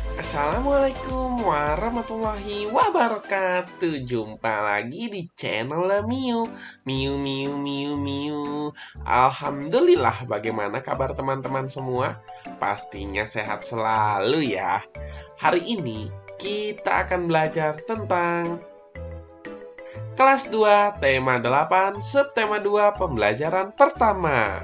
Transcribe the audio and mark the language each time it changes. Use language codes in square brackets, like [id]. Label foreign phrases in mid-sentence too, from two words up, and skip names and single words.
[ar] السلام عليكم ورحمة الله وبركاته. [id] Jumpa lagi di channel Miu. Miu Miu Miu Miu. Alhamdulillah, bagaimana kabar teman-teman semua? Pastinya sehat selalu ya. Hari ini kita akan belajar tentang kelas 2, tema 8, subtema 2, pembelajaran pertama.